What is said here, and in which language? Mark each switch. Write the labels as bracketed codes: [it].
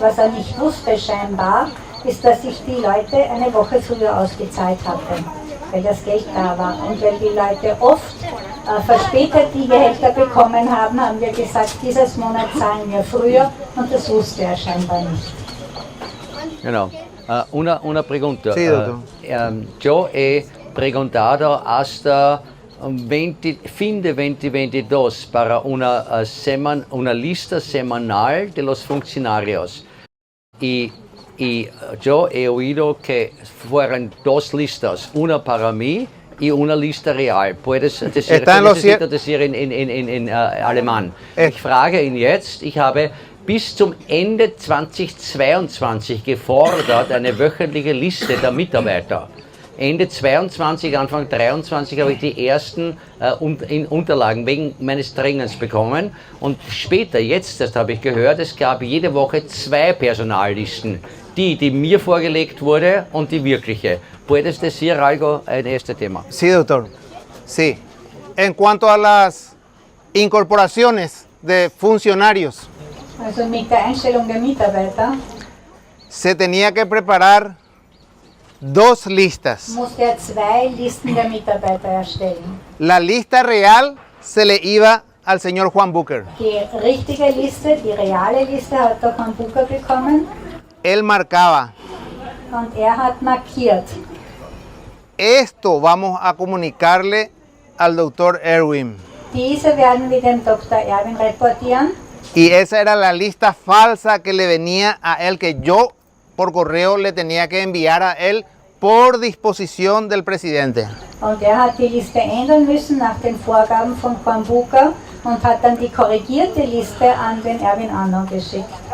[de] Was er nicht wusste scheinbar, ist, dass ich die Leute eine Woche früher ausgezahlt hatte, weil das Geld da war und weil die Leute oft verspätet die Gehälter bekommen haben, haben wir gesagt, dieses Monat zahlen wir früher und das wusste er scheinbar nicht. Genau. [es] Una pregunta. Sí, doctor. Yo he preguntado hasta fin de 2022 para una lista semanal de los funcionarios. Y yo he oído que fueran dos listas, una para mí y una lista real. Puedes decir, necesito decir in alemán. [de] Ich frage ihn jetzt, ich habe bis zum Ende 2022 gefordert eine wöchentliche Liste der Mitarbeiter. Ende 22, Anfang 23 habe ich die ersten Unterlagen wegen meines Dringens bekommen. Und später, jetzt erst habe ich gehört, es gab jede Woche 2 Personallisten. Die mir vorgelegt wurde und die wirkliche. [es] ¿Puedes decir algo en este tema? Sí, doctor. Sí. En cuanto a las incorporaciones de funcionarios, [de] Also mit der Einstellung der Mitarbeiter [es] se tenía que preparar 2 listas. [de] musste er 2 Listen der Mitarbeiter erstellen. [es] La lista real se le iba al señor Juan Bucher. [de] Die richtige Liste, die reale Liste hat der Juan Bucher bekommen [es] Él marcaba, [de] und er hat markiert. [es] esto vamos a comunicarle al doctor Erwin. [de] Diese werden wir dem Dr. Erwin reportieren. [es] Y esa era la lista falsa que le venía a él, que yo por correo le tenía que enviar a él por disposición del presidente. [de] Und er hat die Liste ändern müssen nach den Vorgaben von Juan Bucher und hat dann die korrigierte Liste an den Erwin Anno geschickt.